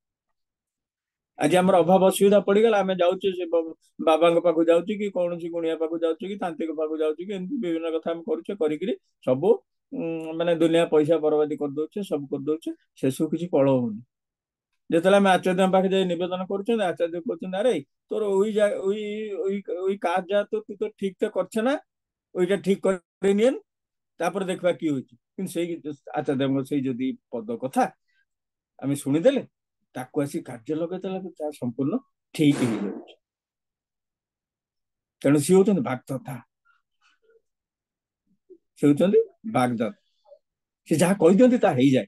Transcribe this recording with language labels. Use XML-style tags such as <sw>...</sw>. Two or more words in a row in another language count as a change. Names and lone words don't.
<or>ଆଜି ଆମର ଅଭାବ ଅସୁବିଧା ପଡିଗଲା, ଆମେ ଯାଉଛେ ସେ ବାବାଙ୍କ ପାଖକୁ ଯାଉଛି କି କୌଣସି ଗୁଣିଆ ପାଖକୁ ଯାଉଛି କି ତାନ୍ତ୍ରିକ ପାଖକୁ ଯାଉଛି କି ଏମିତି ବିଭିନ୍ନ କଥା ଆମେ କରୁଛେ, କରିକିରି ସବୁ ମାନେ ଦୁନିଆ ପଇସା ବରବାଦୀ କରିଦଉଛେ, ସବୁ କରିଦଉଛେ, ସେସବୁ କିଛି ଫଳ ହଉନି। ଯେତେବେଳେ ଆମେ ଆଚାର୍ଯ୍ୟଙ୍କ ପାଖେ ଯାଇ ନିବେଦନ କରୁଛନ୍ତି, ଆଚାର୍ଯ୍ୟ କହୁଛନ୍ତି ଆରେ</or> <bn>তোর ওই কাজ যা তো তুই তো ঠিক তো করছে না, ওইটা ঠিক করে নিয়েন, তারপরে দেখবা কি হয়েছে।</bn> <or>কিন্তু সেই আচার্যଙ୍କ ସେଇ ଯଦି ପଦ କଥା ଆମେ ଶୁଣିଦେଲେ, ତାକୁ ଆସି କାର୍ଯ୍ୟ ଲଗେଇଦେଲେ, ତା ସମ୍ପୂର୍ଣ୍ଣ ଠିକ ହେଇଯାଉଛି। ତେଣୁ ସିଏ ହଉଛନ୍ତି ବାଗ୍ଦତ୍ତା, ସେ ହଉଛନ୍ତି ବାଗ୍ଦତ୍ତା। ସେ ଯାହା କହିଦିଅନ୍ତି ତାହା ହେଇଯାଏ।</or>